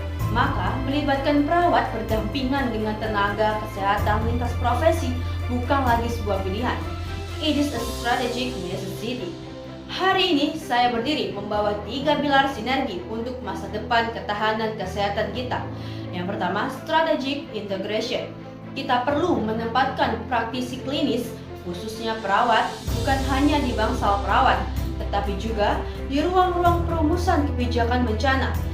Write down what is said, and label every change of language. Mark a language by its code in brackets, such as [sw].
[id] Maka, melibatkan perawat berdampingan dengan tenaga kesehatan lintas profesi bukan lagi sebuah pilihan. [en] It is a strategic necessity. [id] Hari ini saya berdiri membawa 3 pilar sinergi untuk masa depan ketahanan kesehatan kita. Yang pertama, [en] strategic integration. [id] Kita perlu menempatkan praktisi klinis, khususnya perawat, bukan hanya di bangsal perawat, tetapi juga di ruang-ruang perumusan kebijakan bencana.